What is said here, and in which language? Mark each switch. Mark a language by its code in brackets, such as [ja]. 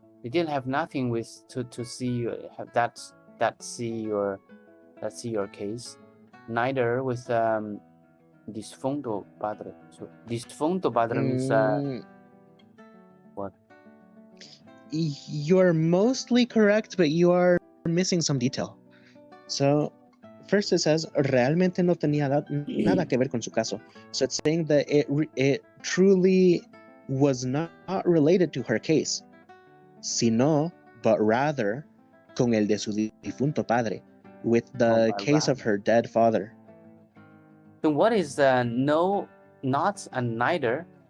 [en] They didn't have nothing with to see have that see your case. Neither with [es] difunto padre. [en] So difunto padre means what? You're mostly correct, but you are missing some detail. So first it says [es] realmente no tenía nada que ver con su caso. [en] So it's saying that it truly was not related to her case, sino, but rather, [es] con el de su difunto padre, [en] with the case of her dead father. So what is no, not, and neither?